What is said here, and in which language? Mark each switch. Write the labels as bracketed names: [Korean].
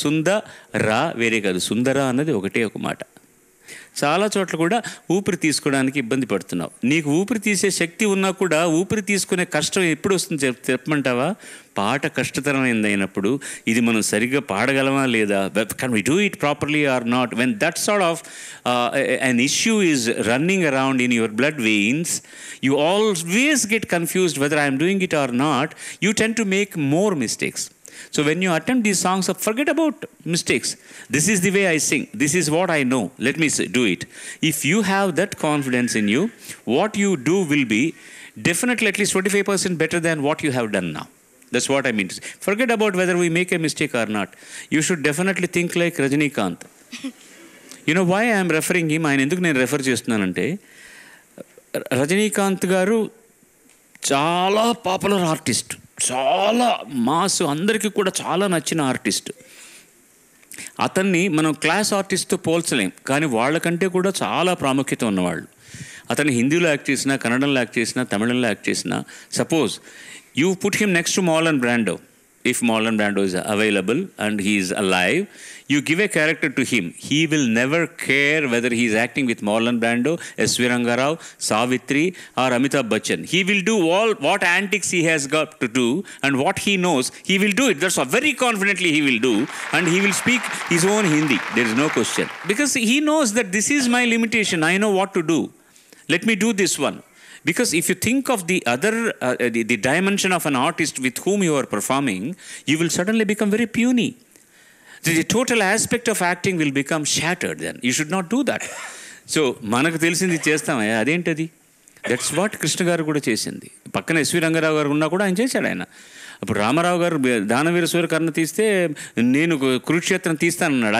[Telugu] సుందరా వేరే కాదు, సుందరా అన్నది ఒకటే ఒక మాట. చాలా చోట్ల కూడా ఊపిరి తీసుకోవడానికి ఇబ్బంది పడుతున్నావు. నీకు ఊపిరి తీసే శక్తి ఉన్నా కూడా ఊపిరి తీసుకునే కష్టం ఎప్పుడు వస్తుంది చెప్పమంటావా? పాట కష్టతరమైంది అయినప్పుడు ఇది మనం సరిగ్గా పాడగలమా లేదా, [English] Can you do it properly or not. When that sort of an issue is running around in your blood veins, you always get confused whether I am doing it or not. You tend to make more mistakes. So when you attempt these songs, forget about mistakes. This is the way I sing. This is what I know. Let me do it. If you have that confidence in you, what you do will be definitely at least 25% better than what you have done now. That's what I mean to say. Forget about whether we make a mistake or not. You should definitely think like Rajinikanth. You know why I am referring him? ఆయన ఎందుకు నేను refer చేస్తున్నానంటే రజనీకాంత్ గారు చాలా popular artist, చాలా mass, అందరికీ కూడా చాలా నచ్చిన ఆర్టిస్ట్. అతన్ని మనం క్లాస్ ఆర్టిస్ట్తో పోల్చలేం, కానీ వాళ్ళకంటే కూడా చాలా ప్రాముఖ్యత ఉన్నవాళ్ళు. అతను హిందీలో యాక్ట్ చేసినా, కన్నడంలో యాక్ట్ చేసినా, తమిళంలో యాక్ట్ చేసినా, suppose you put him next to Marlon Brando. If Marlon Brando is available and he is alive, you give a character to him. He will never care whether he is acting with Marlon Brando, S.V. Rangarao, Savitri or Amitabh Bachchan. He will do all what antics he has got to do, and what he knows, he will do it. That's what very confidently he will do, and he will speak his own Hindi. There is no question. Because he knows that this is my limitation. I know what to do. Let me do this one. Because if you think of the other, the dimension of an artist with whom you are performing, you will suddenly become very puny. The total aspect of acting will become shattered. Then you should not do that. [Telugu] So మనకు తెలిసింది చేస్తామయ్యా, అదేంటది? [English] that's what [Telugu] Krishna గారు కూడా చేసింది. పక్కన SV Rangarao గారు ఉన్నా కూడా ఆయన చేశాడు. ఆయన అప్పుడు రామారావు గారు దానవీర సూర్యకర్ణ తీస్తే నేను కురుక్షేత్రం తీస్తానన్నాడు.